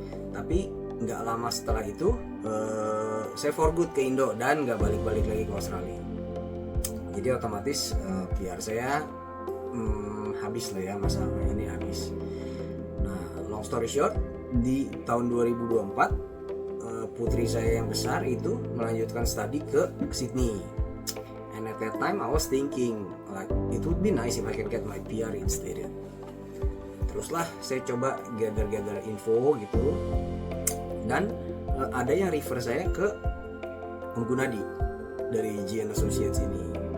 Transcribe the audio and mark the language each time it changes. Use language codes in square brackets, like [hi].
[id] Tapi nggak lama setelah itu saya for good ke Indo dan nggak balik-balik lagi ke Australia. Jadi otomatis PR saya habis lah ya, masa ini habis. Nah, [en] long story short, [id] di tahun 2024 putri saya yang besar itu melanjutkan studi ke Sydney. [en] And at that time I was thinking like it would be nice if I can get my PR instead. [id] Teruslah saya coba gather info gitu, dan ada yang refer saya ke Om Gunadi dari GN Associates ini.